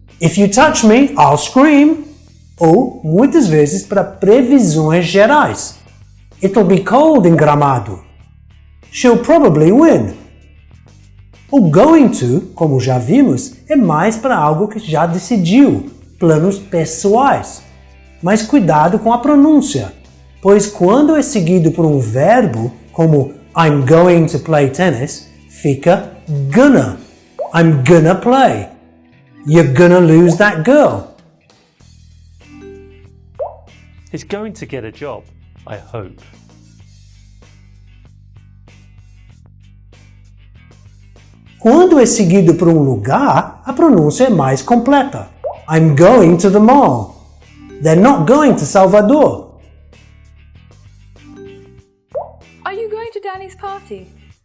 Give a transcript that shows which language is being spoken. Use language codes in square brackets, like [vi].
[en] If you touch me, I'll scream. [pt] Ou, muitas vezes, para previsões gerais. [en] It'll be cold em Gramado. She'll probably win. [pt] O going to, como já vimos, é mais para algo que já decidiu, planos pessoais. Mas cuidado com a pronúncia, pois quando é seguido por um verbo, como [en] I'm going to play tennis, [pt] fica gonna. [en] I'm gonna play. You're gonna lose that girl. He's going to get a job, I hope. [pt] Quando é seguido por um lugar, a pronúncia é mais completa. [en] I'm going to the mall. They're not going to Salvador. Are you going to Danny's party?